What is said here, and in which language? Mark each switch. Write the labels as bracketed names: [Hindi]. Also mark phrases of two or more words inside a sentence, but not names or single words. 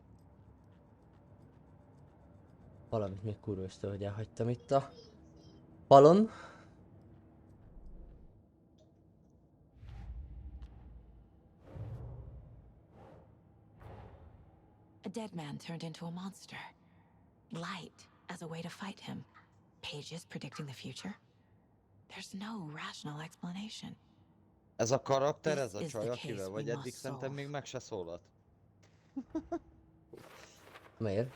[Hungarian] Valamit még kurva ösztől, hogy elhagytam itt a falon. [English] A dead man turned into a monster. Light as a way to fight him. Pages predicting the future? There's no rational explanation. [Hungarian] Ez a karakter, [English] This [Hungarian] ez a [English] is [Hungarian] csaj, [English] the [Hungarian] akivel [English] case [Hungarian] vagy [English] we [Hungarian] eddig [English] must [Hungarian] szerintem [English] solve. [Hungarian] még meg se szólalt. Miért?